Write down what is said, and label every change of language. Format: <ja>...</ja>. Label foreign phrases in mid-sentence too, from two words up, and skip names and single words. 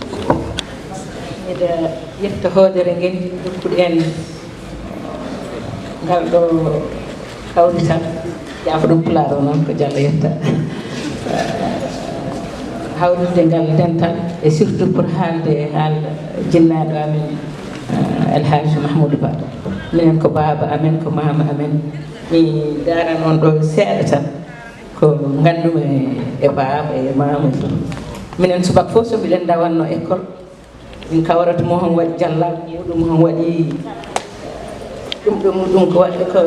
<ff>mbiɗa yetta hoodere ngel dokkuɗo en ngal ɗo hawrital yaafo ɗum pulaar o noon ko Diallo yetta hawride ngal dental</ff> <fr>et surtout pour</fr> <ff>haalde haal jinnaɗo amen Elhaji Mahmoudou Ba minen ko baaba amen ko mama amen mi daran on ɗo seeɗa tan ko ngandumi e baaba e mama fof minen subaka fof so mbiɗen dawanno école min kawrata mo hon waɗi jallaɓe muɗum hon waɗi ɗum ko waɗi ko</ff>